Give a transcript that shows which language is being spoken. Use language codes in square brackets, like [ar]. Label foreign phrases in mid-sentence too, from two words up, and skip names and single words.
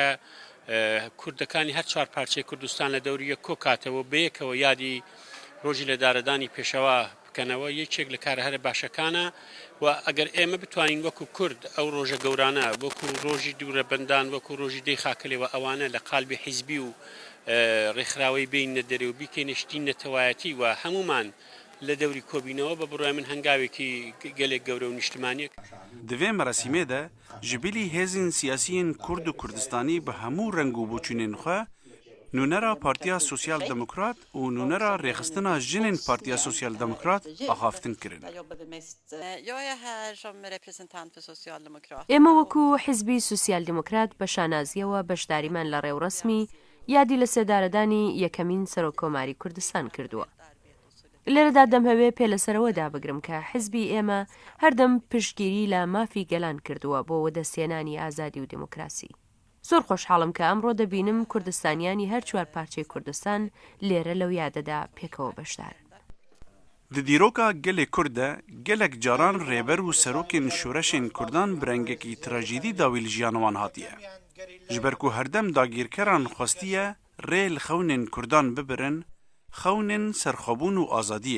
[ckb] کوردەکانی هەر چوار پارچەی کوردستان لە دەوریە کۆ کاتەوە بەیەکەوە یادی ڕۆژی لەدارەدانی پێشەوە بکەنەوە یەکێک لە کارە هەرە باشەکانە و ئەگەر ئێمە بتوانین وەکو کورد ئەو ڕۆژە گەورانە وەکو ڕۆژی دوورە بەندان وەکو ڕۆژی دەی خاکەلەوە ئەوانە لە قالبی حیزبی و ڕێکخراوەی بینە دەرێ و بیکەینەشتی نەتەوایەتی و هەمومان لە دەوری کۆبینەوە بە بڕای من هەنگاوێکی گەلێک گەورە و نیشتمانیەک [ku] دوێ مەراسیمێدا جبیلی هێزین سیاسیین کورد و کوردستانی بە هەموو ڕەنگ و بوچونên xwe نونەرا پارتیا سوسیال دموکرات و نونەرا ڕێخستنا ژنên پارتیا سوسیال دموکرات ئاخافتن kirin. [ckb] ئێمە وەکو حیزبی سوسیال دموکرات بە شانازیەوە بەشداریمان لە ڕێوڕسمی یادی لە سێدارەدانی یەکەمین سەرۆکۆماری کوردستان کردووە. لێرەدا دەمهەوێ پێ لەسەرەوەدا بگرم کە حیزبی ئێمە هەردەم پشتگیری لە مافی گەلان کردووە بۆ وەدەستێنانی ئازادی و دموکراسی. زۆر خۆشحاڵم کە ئەمڕۆ دەبینم کوردستانیانی هەر چوار پارچەی کوردستان لێرە لەو یادەدا پێکەوە بەشدارن. [ku] Di dîroka gelê Kurd de gelek caran rêber û serokên şûreşên Kurdan bi rengekî trajîdî dawî li jiyana wan hatiye. Ji ber ku herdem dagîrkeran xwestiye rê li xewnên Kurdan bibirin, xewnên serxwebûn û azadiyê.